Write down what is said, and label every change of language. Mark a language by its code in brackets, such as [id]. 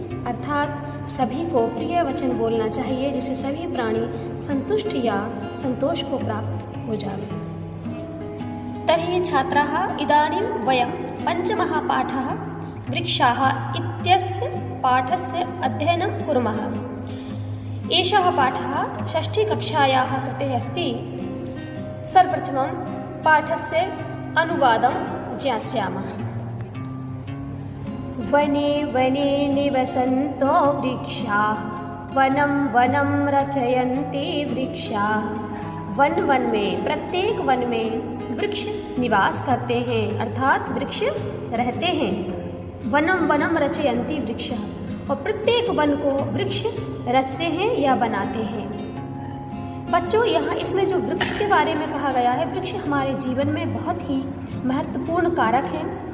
[hi] अर्थात सभी को प्रिय वचन बोलना चाहिए जिससे सभी प्राणी संतुष्ट या संतोष को प्राप्त हो जाए। [sa] तर्हि छात्राः, इदानीं वयं पञ्चमः पाठः वृक्षाः इत्यस्य पाठस्य अध्ययनं कुर्मः। एषः पाठः षष्ठीकक्षायाः कृते अस्ति। सर्वप्रथमं पाठस्य अनुवादं ज्ञास्यामः। वने वने निवसन्तो वृक्षाः वनं वनं रचयन्ति वृक्षाः। [hi] वन वन में, प्रत्येक वन में वृक्ष निवास करते हैं, अर्थात वृक्ष रहते हैं। [sa] वनम वनम रचयन्ति वृक्षाः, [hi] और प्रत्येक वन को वृक्ष रचते हैं या बनाते हैं। बच्चों, यहाँ इसमें जो वृक्ष के बारे में कहा गया है, वृक्ष हमारे जीवन में बहुत ही महत्वपूर्ण कारक हैं।